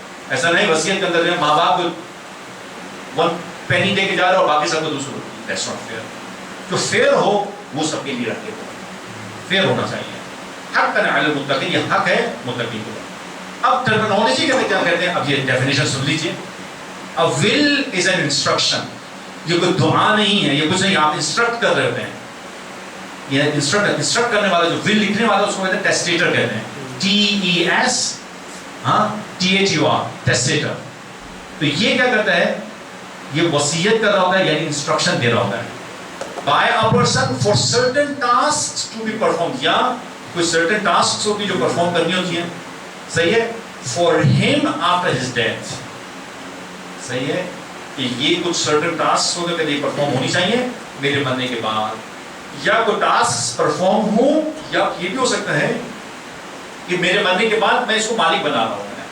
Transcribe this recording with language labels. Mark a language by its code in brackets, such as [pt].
[ur] ایسا نہیں وصیت کے اندر ماں باپ کو 1 penny دے کے جا رہا ہو اور باقی سب کو دوسروں. [en] That's not fair. [ur] جو فیئر ہو وہ سب کے لیے رکھے، فیئر ہونا چاہیے. حقا علی المتقین، یہ حق ہے متقین کو. اب ٹرمینالوجی کے کیا کہتے ہیں، اب یہ ڈیفینیشن سن لیجیے. [en] A will is an instruction. [ur] یہ کوئی دعا نہیں ہے، یہ کچھ نہیں، آپ انسٹرکٹ کر رہے ہوتے ہیں. یہ انسٹرکٹ کرنے والا، جو ول لکھنے والا اس کو کہتے ہیں ٹیسٹیٹر کہتے ہیں. TES THUR، ٹیسٹیٹر. تو یہ کیا کرتا ہے؟ یہ وصیت کر رہا ہوتا ہے، یعنی انسٹرکشن دے رہا ہوتا ہے. [en] By a person for certain tasks to be performed، [ur] یا کوئی certain tasks ہوتی جو پرفارم کرنی ہوتی ہیں. صحیح ہے. [en] For him after his death، [ur] صحیح ہے کہ یہ کچھ certain tasks ہوتے کہ یہ پرفارم ہونی چاہیے میرے مرنے کے بعد. یا کوئی ٹاسک پرفارم ہوں، یا یہ بھی ہو سکتا ہے کہ میرے مرنے کے بعد میں اس کو مالک بنا رہا ہوں.